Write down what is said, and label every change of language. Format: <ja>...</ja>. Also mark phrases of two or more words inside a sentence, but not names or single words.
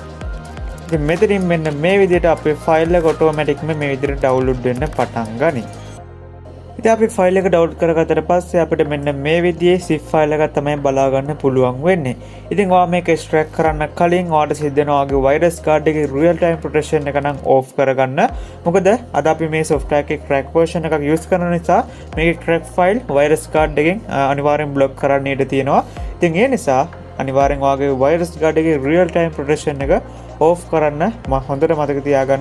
<si>ඉතින් මෙතනින් මෙන්න මේ විදිහට අපේ ෆයිල් එක ඔටෝමැටික්ම මේ විදිහට ඩවුන්ලෝඩ් වෙන්න පටන් ගනී. ඉතින් අපි ෆයිල් එක ඩවුන්ලෝඩ් කරගත්තට පස්සේ අපිට මෙන්න මේ විදිහේ</si> <en>zip file</en> <si>එකක් තමයි බලා ගන්න පුළුවන් වෙන්නේ. ඉතින් ඔයා මේක extract කරන්න කලින් ඔයාට සිද්ධ වෙනවා වගේ</si> <en>virus guard</en> <si>එකේ</si> <en>real time protection</en> <si>එක නම් off කරගන්න. මොකද අද අපි මේ software එකේ</si> <en>crack version</en> <si>එකක් use කරන නිසා මේකේ</si> <en>crack file virus guard</en> <si>එකෙන් අනිවාර්යෙන් block කරන්න ඉඩ තියෙනවා. ඉතින් ඒ නිසා අනිවාර්යෙන් ඔයාගේ</si> <en>virus guard</en> <si>එකේ</si> <en>real time protection</en> <si>එක off කරන්න මම හොඳට මතක තියාගන්න.</si>